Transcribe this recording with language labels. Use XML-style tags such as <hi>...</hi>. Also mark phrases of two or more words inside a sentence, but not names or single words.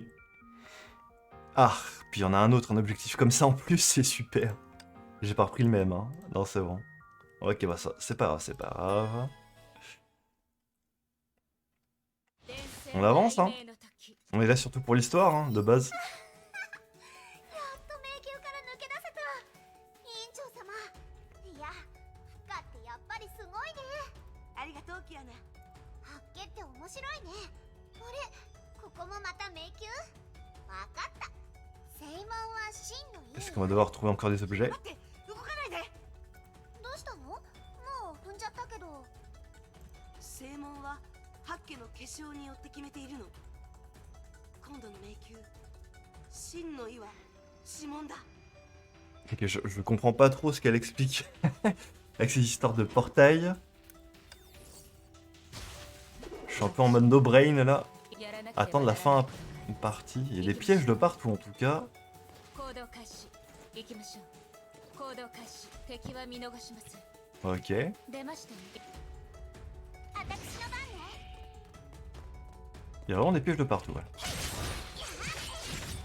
<fr>Ah, puis il y en a un autre, un objectif comme ça en plus, c'est super. J'ai pas repris le même, hein. Non, c'est bon. Ok, bah ça, c'est pas grave, c'est pas grave. On avance, hein. On est là surtout pour l'histoire, hein, de base.</fr> <ja>やっと迷宮から抜け出せた。委員長様。いや、フカってやっぱりすごいね。ありがとうキアナ。発見って面白いね。あれ、ここもまた迷宮？わかった。正門は真の家。</ja> <fr>Est-ce qu'on va devoir trouver encore des objets?</fr> <ja>待って、動かないで。どうしたの？もう踏んじゃったけど。正門は八家の結晶によって決めているの。今度の迷宮、真の意は指紋だ。</ja> <fr>Ok, je comprends pas trop ce qu'elle explique avec ces histoires de portail. Je suis un peu en mode</fr> <en>no brain</en> <fr>là. Attendre la fin une partie. Il y a des pièges de partout en tout cas. Ok.</fr> <ja>私の番ね。</ja> <fr>Il y a vraiment des pièges de partout. Ouais.</fr>